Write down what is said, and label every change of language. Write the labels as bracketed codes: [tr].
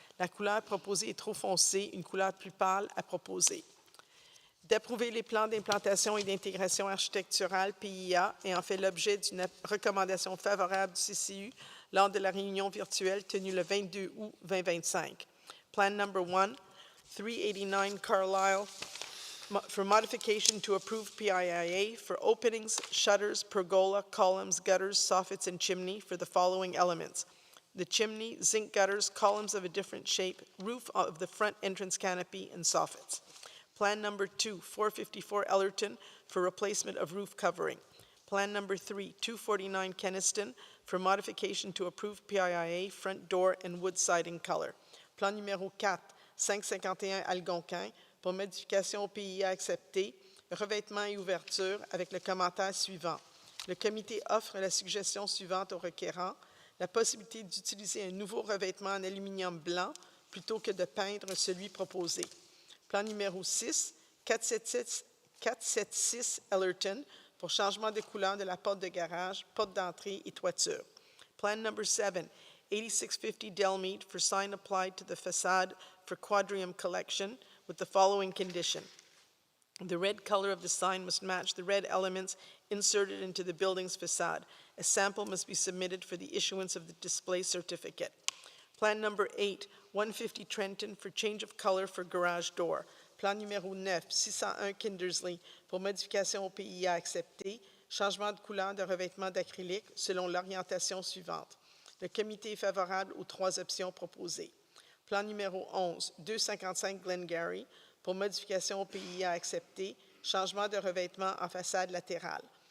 [fr] La couleur proposée est trop foncée, une couleur plus pâle à proposer. D'approuver les plans d'implantation et d'intégration architecturale PIA ayant fait l'objet d'une recommandation favorable du CCU lors de la réunion virtuelle tenue le 22 août 2025. [en] Plan number 1, 389 Carlisle for modification to approved PIIA for openings, shutters, pergola, columns, gutters, soffits, and chimney for the following elements. The chimney, zinc gutters, columns of a different shape, roof of the front entrance canopy, and soffits. Plan number 2, 454 Ellerton for replacement of roof covering. Plan number 3, 249 Keniston for modification to approved PIIA, front door and wood siding color. [fr] Plan numéro 4, 551 Algonquin pour modification PIA acceptée, revêtement et ouverture avec le commentaire suivant. Le comité offre la suggestion suivante au requérant. la possibilité d'utiliser un nouveau revêtement en aluminium blanc plutôt que de peindre celui proposé. Plan numéro 6, 476 Ellerton, pour changement de couleur de la porte de garage, porte d'entrée et toiture. [en] Plan number 7, 8650 Delmead, for sign applied to the facade for Quadrium Collection with the following condition. The red color of the sign must match the red elements inserted into the building's facade. A sample must be submitted for the issuance of the display certificate. Plan number 8, 150 Trenton, for change of color for garage door. [fr] Plan numéro 9, 601 Kindersley, pour modification au PIA accepté, changement de couleur de revêtement d'acrylique selon l'orientation suivante. Le comité est favorable aux 3 options proposées. Plan numéro 11, 255 Glengarry, pour modification au PIA accepté, changement de revêtement en façade latérale.